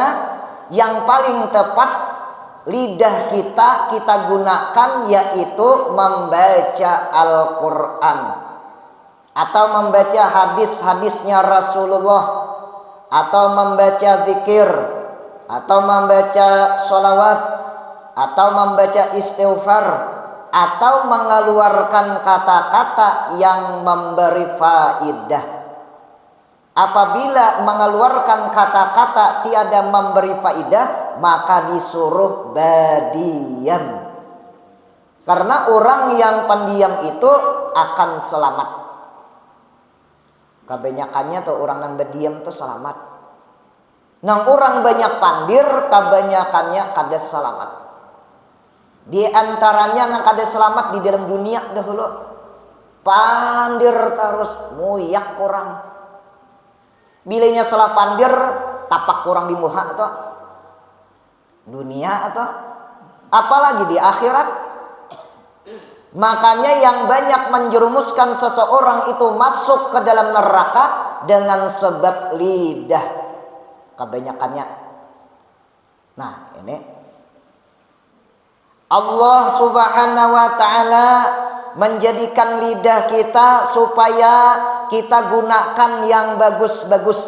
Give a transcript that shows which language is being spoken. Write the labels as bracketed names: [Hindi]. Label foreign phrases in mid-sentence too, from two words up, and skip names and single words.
[Indonesian] yang paling tepat lidah kita gunakan yaitu membaca Al-Quran atau membaca hadis-hadisnya Rasulullah, atau membaca zikir, atau membaca sholawat, atau membaca istighfar, atau mengeluarkan kata-kata yang memberi faidah. Apabila mengeluarkan kata-kata tiada memberi faidah, maka disuruh berdiam. Karena orang yang pendiam itu akan selamat. Kebanyakannya tuh orang yang berdiam tuh selamat. [Banjar] Nang orang banyak pandir, kebanyakannya kada selamat. Di antaranya nang kada selamat di dalam dunia dahulu. Pandir terus muyak orang. Bilanya salah pandir, tapak orang di muha atau dunia atau apalagi di akhirat. [Indonesian] Makanya yang banyak menjerumuskan seseorang itu masuk ke dalam neraka dengan sebab lidah. Kebanyakannya. Nah, ini Allah [Arabic] سبحانه وتعالى [Indonesian] menjadikan lidah kita supaya kita gunakan yang bagus-bagus.